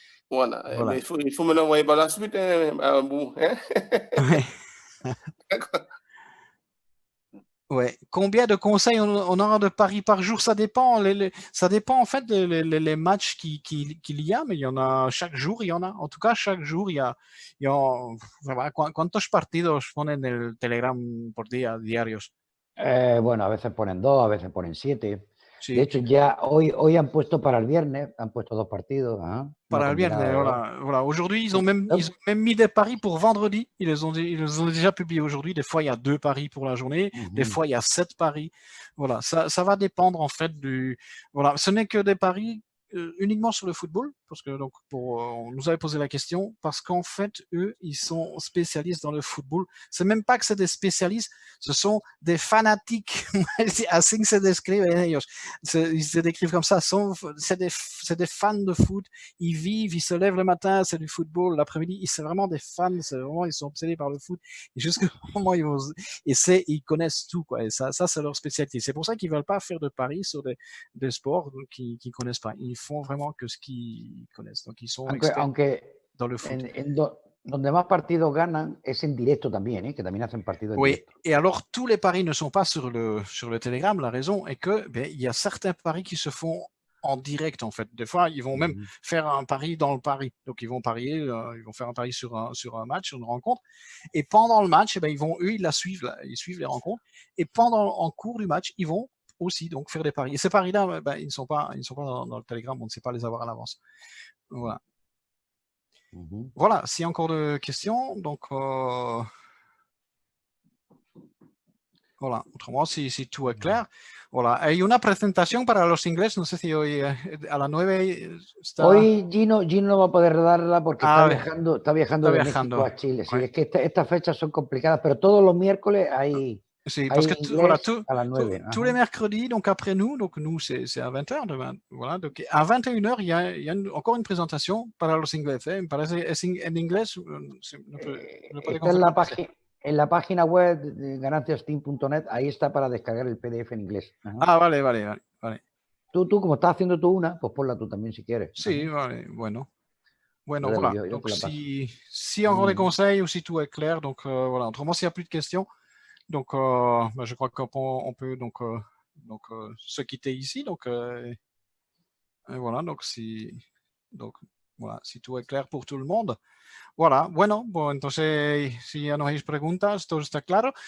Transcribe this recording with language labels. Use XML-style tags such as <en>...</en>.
<fr>Voilà, mais il faut me l'envoyer par la suite, hein, à un bout, hein? Ouais. Ouais. Combien de conseils on aura de paris par jour? Ça dépend. Ça dépend en fait les matchs qu'il y a, mais il y en a chaque jour, il y en a. En tout cas, chaque jour, il y a</fr> <es>¿cuántos partidos ponen en el Telegram por día diarios? Bueno, a veces ponen 2, a veces ponen 7. Sí. De hecho, ya hoy han puesto para el viernes, han puesto 2 partidos. Para el viernes,</es> <fr>voilà. Aujourd'hui, ils ont même mis des paris pour vendredi. Ils les ont déjà publiés aujourd'hui. Des fois, il y a 2 paris pour la journée. Des fois, il y a 7 paris. Voilà, ça va dépendre en fait Voilà, ce n'est que des paris uniquement sur le football, parce que donc on nous avait posé la question, parce qu'en fait, eux, ils sont spécialistes dans le football. C'est même pas que c'est des spécialistes, ce sont des fanatiques.</fr> <es>Así se describen ellos.</es> <fr>Ils se décrivent comme ça. C'est des fans de foot. Ils vivent, ils se lèvent le matin, c'est du football. L'après-midi, c'est vraiment des fans. Ils sont obsédés par le foot. Et jusqu'au moment où ils connaissent tout, quoi. Et ça c'est leur spécialité. C'est pour ça qu'ils veulent pas faire de paris sur des sports qu'ils connaissent pas. Ils font vraiment que ce qu'ils connaissent. Donc, ils sont experts dans le foot.</fr> <es>Donde más partidos ganan es en directo también, que también hacen partidos en directo.</es> <fr>Et alors, tous les paris ne sont pas sur le Telegram. La raison est que il y a certains paris qui se font en direct, en fait. Des fois, ils vont même faire un pari dans le pari. Donc, ils vont parier, ils vont faire un pari sur un match, sur une rencontre. Et pendant le match, ils la suivent, ils suivent les rencontres. Et en cours du match, ils vont aussi donc faire des paris. Et ces paris-là, ils ne sont pas dans le Telegram, on ne sait pas les avoir à l'avance. Voilà. Voilà, s'il y a encore de questions, donc voilà, autrement, si tout est clair. Voilà,</fr> <es>hay una presentación para los ingleses, no sé si hoy a las 9 está... Hoy Gino no va a poder darla porque está viajando de México a Chile. Sí, es que estas fechas son complicadas, pero todos los miércoles hay...</es> <fr>Sí, parce que voilà, à la 9. Tous les mercredis, donc après nous c'est à 20h demain. Voilà, donc à 21h, il y a encore une présentation</fr> <es>para los ingleses. Me parece es en inglés. En la página web de gananciasteam.net, ahí está para descargar el PDF en inglés. Ah, vale. Tú, como estás haciendo tú una, pues ponla tú también si quieres. Sí, vale, bueno,</es> <fr>voilà. Donc, si encore des conseils ou si tout est clair, donc voilà. Autrement, s'il n'y a plus de questions, donc je crois qu'on peut donc se quitter ici. Donc voilà, donc voilà, si tout est clair pour tout le monde. Voilà,</fr> <es>bueno, entonces si ya no hay preguntas, todo está claro.</es>